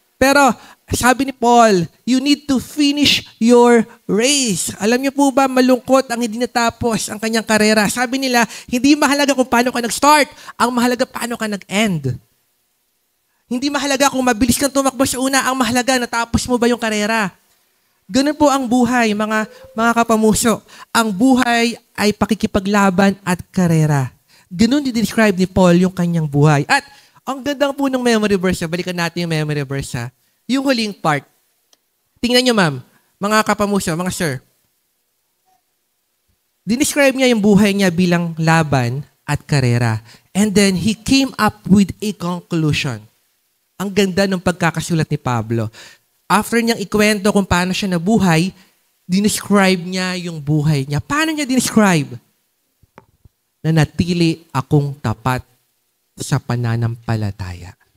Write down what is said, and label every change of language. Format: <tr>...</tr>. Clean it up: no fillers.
<tl>Pero, sabi ni Paul,</tl> <en>you need to finish your race.</en> <tl>Alam niyo po ba, malungkot ang hindi natapos ang kanyang karera. Sabi nila, hindi mahalaga kung paano ka nag-start. Ang mahalaga paano ka nag-end. Hindi mahalaga kung mabilis kang tumakbo sa una. Ang mahalaga, natapos mo ba yung karera? Ganun po ang buhay, mga kapamuso. Ang buhay ay pakikipaglaban at karera. Ganun din-describe ni Paul yung kanyang buhay. At ang ganda po ng memory verse, balikan natin yung memory verse. Yung huling part. Tingnan nyo, ma'am, mga kapamuso, mga sir. Dinescribe niya yung buhay niya bilang laban at karera.</tl> <en>And then, he came up with a conclusion.</en> <tl>Ang ganda ng pagkakasulat ni Pablo. After niyang ikwento kung paano siya nabuhay, dinescribe niya yung buhay niya. Paano niya dinescribe? Nanatili akong tapat sa pananampalataya.</tl>